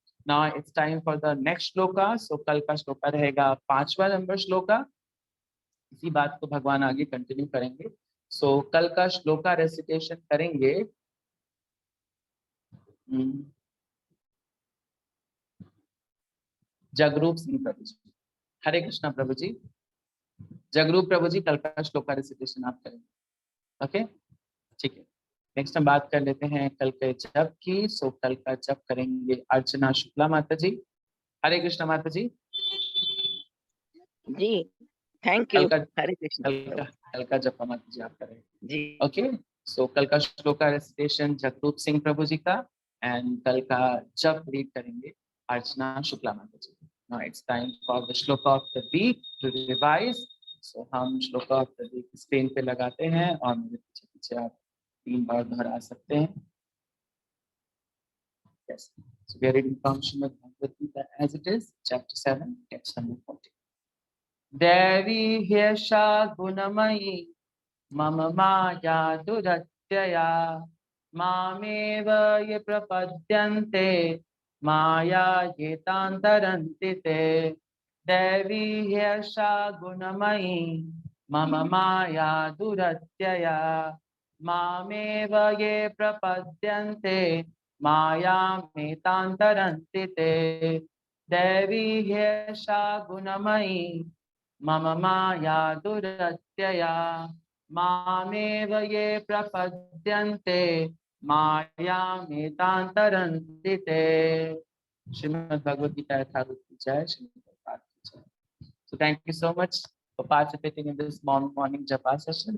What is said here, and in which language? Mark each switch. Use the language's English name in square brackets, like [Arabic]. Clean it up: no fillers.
[English] Now it's time for the next shloka. [Hindi] So कल का श्लोका रहेगा 5वां नंबर श्लोका, इसी बात को भगवान आगे कंटिन्यू करेंगे। सो कल का श्लोका रेसिटेशन करेंगे जगरूप सिंह प्रभु जी। हरे कृष्णा प्रभु जी, जगरूप प्रभु जी कल का श्लोका रेसिटेशन आप करेंगे। ओके, ठीक है। नेक्स्ट हम बात कर लेते हैं कल के जप की। सो कल का जप करेंगे अर्चना शुक्ला माता जी। हरे कृष्णा माता जी। जी थैंक यू। हरे कृष्ण। कल का जप माता जी आप करेंगे जी ओके। सो कल का श्लोका रेसिटेशन जगरूप सिंह प्रभु जी का, एंड कल का जप रीड करेंगे अर्चना शुक्ला माता जी। [English] Now it's time for the shloka of the week to revise. [Hindi] सो हम shloka of the week screen पे लगाते हैं और मेरे पीछे पीछे आप 3 बार दोहरा सकते हैं। [English] Yes. So we are reading from Srimad Bhagavad Gita as it is, chapter 7, text number 40. [Sanskrit] Devi hyasha gunamayi mama maya duratyaya mameva ye prapadyante maya yetantaranti te. Devi hyasha gunamayi mama maya duratyaya mameva ye prapadyante maya metantaranti te. Devi hyasha gunamayi mama maya duratyaya मामेव ये प्रपद्यन्ते माया मेतांतरन्ति ते। [Hindi] श्रीमद् भगवद गीता यथारूप की जय, श्रीमद् भगवद की जय। [English] So thank you so much for participating in this morning japa session.